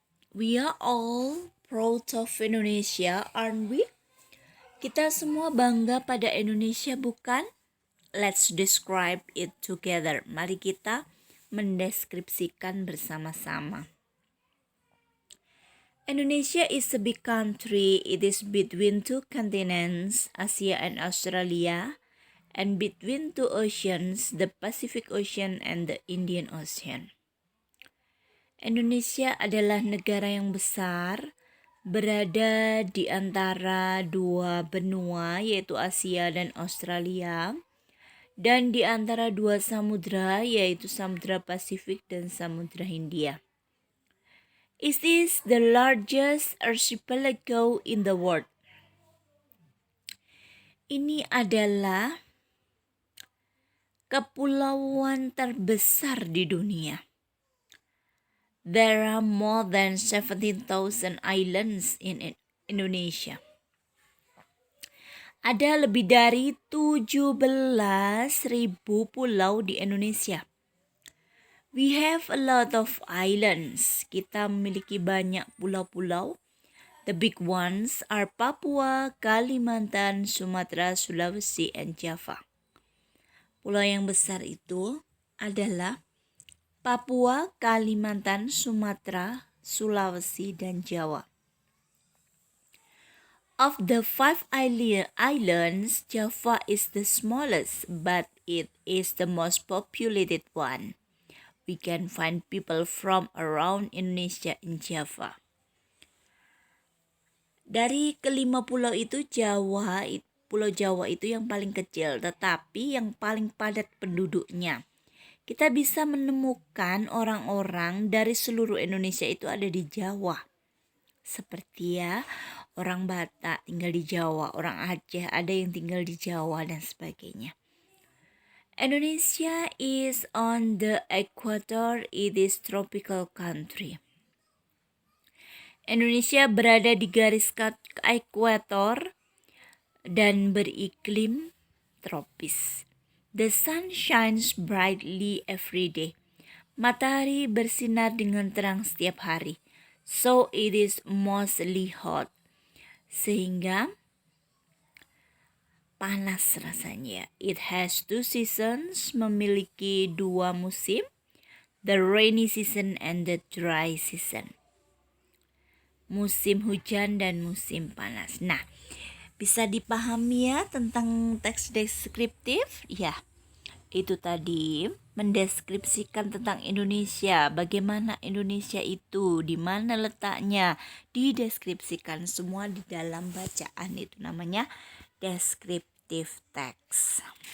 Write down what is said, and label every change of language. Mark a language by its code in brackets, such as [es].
[en] We are all proud of Indonesia, aren't we? [id] Kita semua bangga pada Indonesia, bukan? [en] Let's describe it together. [id] Mari kita mendeskripsikan bersama-sama. [en] Indonesia is a big country. It is between two continents, Asia and Australia, and between two oceans, the Pacific Ocean and the Indian Ocean. [id] Indonesia adalah negara yang besar, berada di antara dua benua yaitu Asia dan Australia, dan di antara dua samudra yaitu Samudra Pasifik dan Samudra Hindia. [en] It is the largest archipelago in the world. [id] Ini adalah kepulauan terbesar di dunia. [en] There are more than 17,000 islands in Indonesia. [id] Ada lebih dari 17.000 pulau di Indonesia. [en] We have a lot of islands. [id] Kita memiliki banyak pulau-pulau. [en] The big ones are Papua, Kalimantan, Sumatera, Sulawesi, and Java. [id] Pulau yang besar itu adalah Papua, Kalimantan, Sumatera, Sulawesi, dan Jawa. [en] Of the 5 islands, Java is the smallest, but it is the most populated one. We can find people from around Indonesia in Java. [id] Dari kelima pulau itu, Pulau Jawa itu yang paling kecil, tetapi yang paling padat penduduknya. Kita bisa menemukan orang-orang dari seluruh Indonesia itu ada di Jawa. Seperti ya, orang Batak tinggal di Jawa, orang Aceh ada yang tinggal di Jawa, dan sebagainya. [en] Indonesia is on the equator. It is tropical country. [id] Indonesia berada di garis ekuator dan beriklim tropis. [en] The sun shines brightly every day. [id] Matahari bersinar dengan terang setiap hari. [en] So it is mostly hot. [id] Sehingga panas rasanya. [en] It has 2 seasons, [id] memiliki 2 musim. [en] The rainy season and the dry season. [id] Musim hujan dan musim panas. Nah, bisa dipahami ya tentang teks deskriptif? Ya, itu tadi mendeskripsikan tentang Indonesia, bagaimana Indonesia itu, di mana letaknya, dideskripsikan semua di dalam bacaan, itu namanya descriptive text.